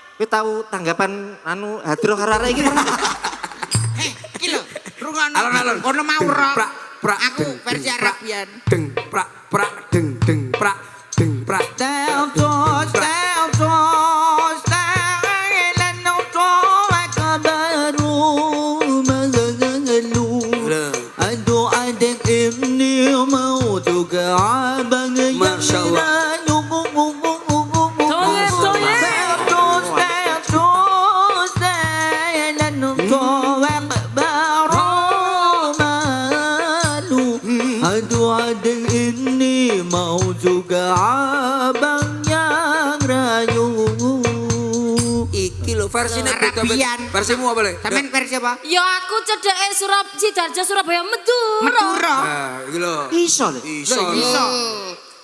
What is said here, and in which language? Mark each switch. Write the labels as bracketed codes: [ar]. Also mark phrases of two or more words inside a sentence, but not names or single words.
[jv] tahu tanggapan anu Hadro Harara iki. Iki lho, rungono. Alon-alon. Ono mau ro. Prak, prak, Aku deng, versi deng, Arabian. Deng prak prak deng deng prak deng prak. [ar] ما شاء الله. [id] Aduh ini mau juga abang yang rayu. [jv] Iki lho versine beda Arabian. Versimu apa le? Sampeyan versi apa? Ya aku cedeke Sidoarjo Surabaya Madura. Madura. Nah, iki lho. Iso lho. Iso. Iso.